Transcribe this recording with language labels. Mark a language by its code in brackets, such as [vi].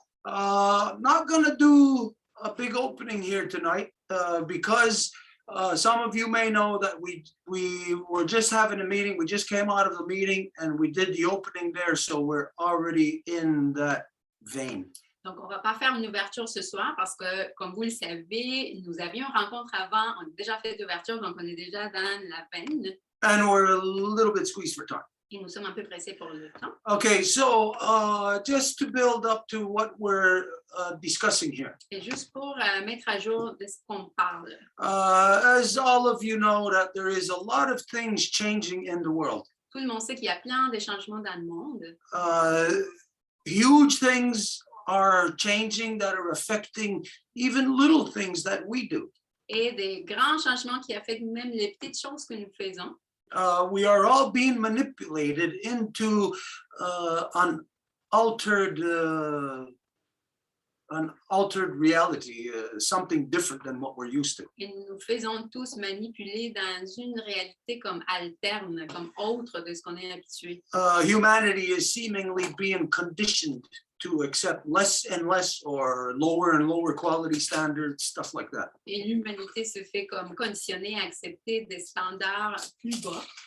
[en] Not gonna do a big opening here tonight because some of you may know that we were just having a meeting. We just came out of the meeting and we did the opening there, so we're already in that vein. [fr] Donc, on ne va pas faire une ouverture ce soir parce que, comme vous le savez, nous avions une rencontre avant. On a déjà fait l'ouverture, donc on est déjà dans la veine. [en] And we're a little bit squeezed for time. [fr] Et nous sommes un peu pressés pour le temps. [en] Okay, so just to build up to what we're discussing here. [fr] Et juste pour mettre à jour de ce qu'on parle. [en] As all of you know, that there is a lot of things changing in the world. [fr] Tout le monde sait qu'il y a plein de changements dans le monde. [en] Huge things are changing that are affecting even little things that we do. [fr] Et des grands changements qui affectent même les petites choses que nous faisons. [en] We are all being manipulated into an altered reality, something different than what we're used to. [fr] Et nous nous faisons tous manipuler dans une réalité comme alterne, comme autre de ce qu'on est habitué. [en] Humanity is seemingly being conditioned to accept less and less or lower and lower quality standards, stuff like that. [fr] Et l'humanité se fait comme conditionnée à accepter des standards plus bas.